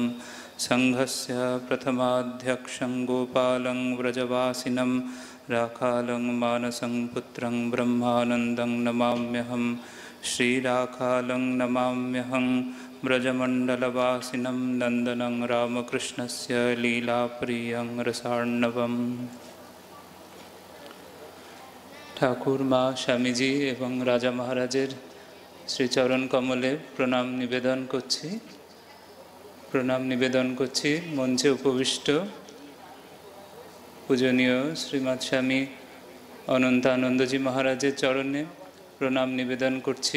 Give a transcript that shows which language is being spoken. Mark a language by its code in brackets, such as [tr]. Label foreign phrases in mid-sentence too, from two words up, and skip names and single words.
[sa] संघस्य प्रथमाध्यक्षं गोपालं व्रजवासिनं राखालं मानसं पुत्रं ब्रह्मानन्दं नमाम्यहं। श्रीराखालं नमाम्यहं ब्रजमण्डलवासिनं नन्दनं रामकृष्णस्य लीलाप्रियं रसार्णवम्। [bn] ঠাকুর মা স্বামীজি এবং রাজা মহারাজের শ্রীচরণ কমলে প্রণাম নিবেদন করছি। মঞ্চে উপবিষ্ট পূজনীয় শ্রীমৎ স্বামী অনন্তানন্দজি মহারাজের চরণে প্রণাম নিবেদন করছি।